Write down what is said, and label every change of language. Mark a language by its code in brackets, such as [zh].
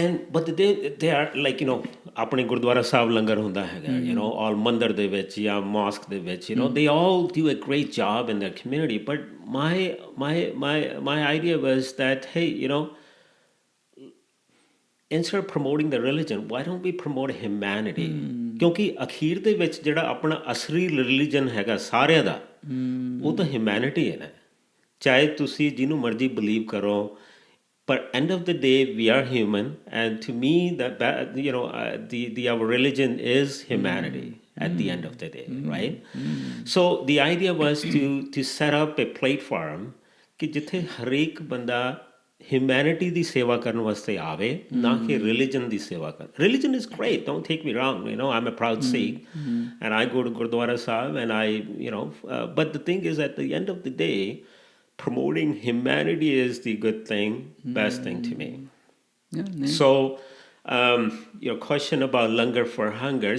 [en] But they are like, [pa] apne Gurdwara Sahib langar hunda hai, [en] all [pa] mandir de vich ya mosque de vich, [en] they all do a great job in their community. But my idea was that, hey, instead of promoting the religion, why don't we promote humanity? [hi] क्योंकि अखीर [pa] ਦੇ ਵਿੱਚ ਜਿਹੜਾ ਆਪਣਾ ਅਸਲੀ religion ਹੈਗਾ ਸਾਰਿਆਂ ਦਾ ਉਹ ਤਾਂ ਹਿਊਮੈਨਿਟੀ ਹੈ ਨਾ। ਚਾਹੇ ਤੁਸੀਂ ਜਿਹਨੂੰ ਮਰਜ਼ੀ ਬਲੀਵ ਕਰੋ, [en] but end of the day we are human, and to me our religion is humanity at the end of the day, right? So the idea was to set up a platform [pa] ਕਿ ਜਿੱਥੇ ਹਰੇਕ ਬੰਦਾ humanity ਦੀ ਸੇਵਾ ਕਰਨ ਵਾਸਤੇ ਆਵੇ, ਨਾ ਕਿ ਰਿਲੀਜਨ ਦੀ ਸੇਵਾ ਕਰ. [en] Religion is great, don't take me wrong, I'm a proud Sikh, and I go to Gurdwara Sahib, and but the thing is, at the end of the day, promoting humanity is the good thing, best thing to me. Yeah, nice. So, your question about Langar for Hunger.